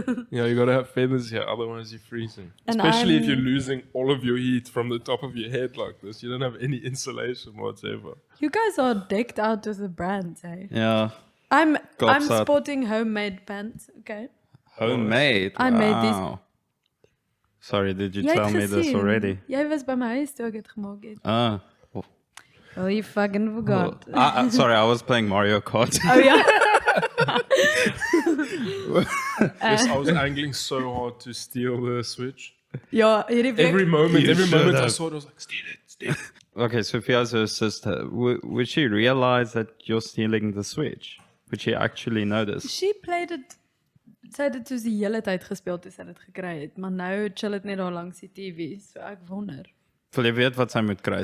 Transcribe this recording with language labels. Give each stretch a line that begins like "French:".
English: Yeah, you gotta have feathers here, otherwise you're freezing. Especially if you're losing all of your heat from the top of your head like this. You don't have any insulation whatsoever. You guys are decked out with the brands, eh? Yeah. I'm sporting homemade pants, okay? Homemade? I made these. Sorry, did you tell me this already?
Afrikaans: Jy was by my huis toe ek dit gemaak het.
English: Oh, you fucking forgot. Sorry, I was playing Mario Kart.
Afrikaans: Oh ja.
English: Yes, I was angling so hard to steal the Switch.
Afrikaans: Ja, hierdie week
English: Every moment I have. saw it, I was like, steal it. Okay, Sophia's her sister. Would she realize that you're stealing the Switch? Would she actually notice? she played it.
Afrikaans: Sy het dit soos die hele tyd gespeel toe sy dit gekry het, maar nou chill dit net daar langs die TV. So ek wonder. Wil jy weet wat sy moet kry?